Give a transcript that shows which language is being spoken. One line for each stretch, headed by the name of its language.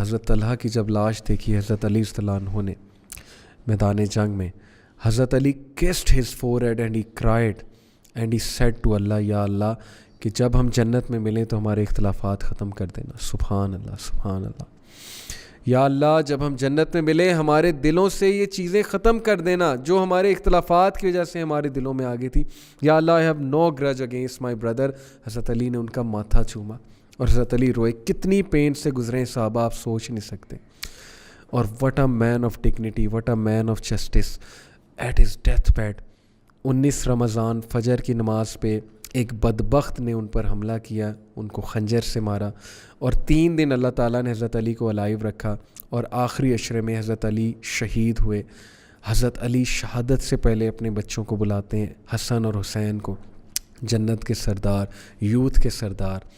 Urdu: حضرت طلحہ کی جب لاش دیکھی حضرت علی رضی اللہ عنہ نے میدان جنگ میں, حضرت علی
English: kissed his forehead and he cried and he said to Allah,
Urdu: یا اللہ کہ جب ہم جنت میں ملیں تو ہمارے اختلافات ختم کر دینا. سبحان اللہ, سبحان اللہ. یا اللہ جب ہم جنت میں ملیں ہمارے دلوں سے یہ چیزیں ختم کر دینا جو ہمارے اختلافات کی وجہ سے ہمارے دلوں میں آ گئی تھی.
English: یا Allah I have no grudge against my brother.
Urdu: حضرت علی نے ان کا ماتھا چوما اور حضرت علی روئے. کتنی پین سے گزرے صحابہ, آپ سوچ نہیں سکتے.
English: اور what a man of dignity, what a man of justice at his death bed.
Urdu: 19 رمضان فجر کی نماز پہ ایک بدبخت نے ان پر حملہ کیا, ان کو خنجر سے مارا, اور 3 دن اللہ تعالیٰ نے حضرت علی کو الائیو رکھا, اور آخری عشرے میں حضرت علی شہید ہوئے. حضرت علی شہادت سے پہلے اپنے بچوں کو بلاتے ہیں, حسن اور حسین کو, جنت کے سردار, یوتھ کے سردار.